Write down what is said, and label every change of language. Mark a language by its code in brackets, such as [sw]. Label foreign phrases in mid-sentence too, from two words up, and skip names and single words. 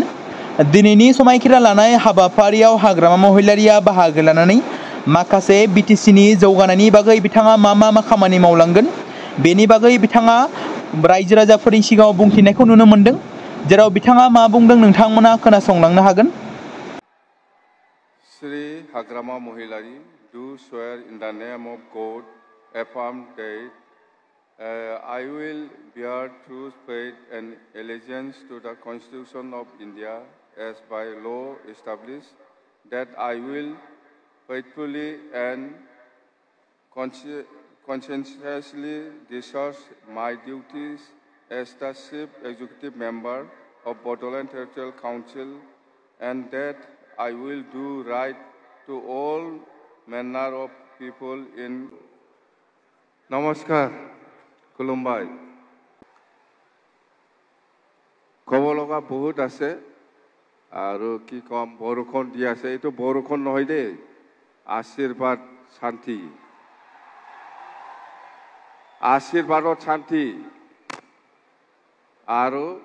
[brx] दिनैनि समायखिरा लानाय हाबाफारियाव हाग्रामा महिलारिया बाहागो लानानै माखासे बिटिसिनि जौगानायनि बागै बिथाङा मा खामानि मावलांगोन बेनि बागै बिथाङा रायजो राजाफोरनि सिगाङाव बुंथिनायखौ नुनो मोन्दों। जेराव बिथाङा मा बुंदों नोंथांमोना खोनासंलांनो हागोन। [en] Sri Hagrama Mohilari do swear in the name of God, affirm that I will bear true faith and allegiance to the Constitution of India as by law established, that I will faithfully and conscientiously discharge my duties as the Chief Executive Member of Bodoland Territorial Council, and that I will do right to all manner of people in Namaskar, Kulumbai. [as] ক'ব লগা বহুত আছে আৰু কি কম বৰষুণ দি আছে এইটো বৰষুণ নহয় দেই আশীৰ্বাদ শান্তি আশীৰ্বাদত শান্তি আৰু